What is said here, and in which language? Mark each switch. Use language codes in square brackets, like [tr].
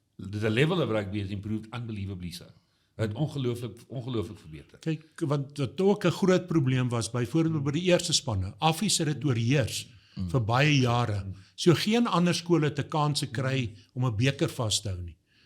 [en] the level of rugby has improved unbelievably so. [af] Het ongelooflik verbeter. Kyk, wat ook 'n groot probleem was, byvoorbeeld by die eerste spanne, Affies het dit oorheers vir baie jare. So geen ander skole het 'n kans gekry om 'n beker vas te hou nie.